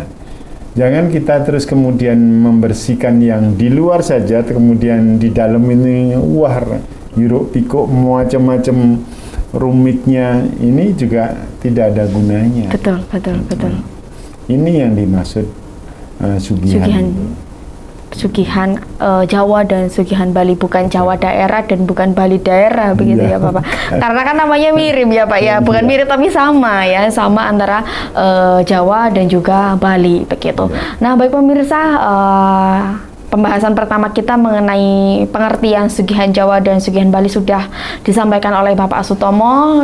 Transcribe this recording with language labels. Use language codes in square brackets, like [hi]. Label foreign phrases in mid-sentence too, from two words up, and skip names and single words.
[id] Jangan kita terus kemudian membersihkan yang di luar saja, kemudian di dalam ini hiruk pikuk macam-macam rumitnya, ini juga tidak ada gunanya. Betul. Ini yang dimaksud sugihan. Sugihan Jawa dan sugihan Bali, bukan Jawa daerah dan bukan Bali daerah begitu ya Bapak. Karena kan namanya mirip ya Pak ya, bukan mirip tapi sama ya, sama antara Jawa dan juga Bali begitu. Nah baik pemirsa, pembahasan pertama kita mengenai pengertian sugihan Jawa dan sugihan Bali sudah disampaikan oleh Bapak Sutomo.